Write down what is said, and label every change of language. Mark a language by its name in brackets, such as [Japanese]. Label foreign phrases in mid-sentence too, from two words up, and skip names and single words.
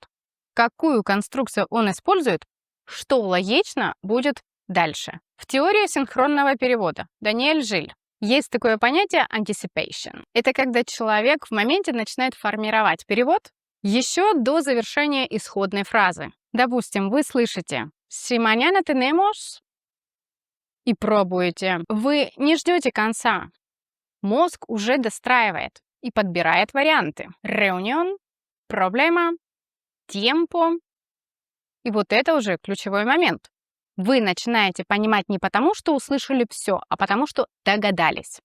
[Russian] Какую конструкцию он использует? Что логично будет дальше. В теории синхронного перевода Даниэль Жиль есть такое понятие anticipation. Это когда человек в моменте начинает формировать перевод еще до завершения исходной фразы. Допустим, вы слышите [Spanish] «Si mañana tenemos» [Russian] и пробуете. Вы не ждете конца. Мозг уже достраивает и подбирает варианты. [Spanish] Reunión, проблема, tiempo. [Russian] И вот это уже ключевой момент. Вы начинаете понимать не потому, что услышали все, а потому, что догадались.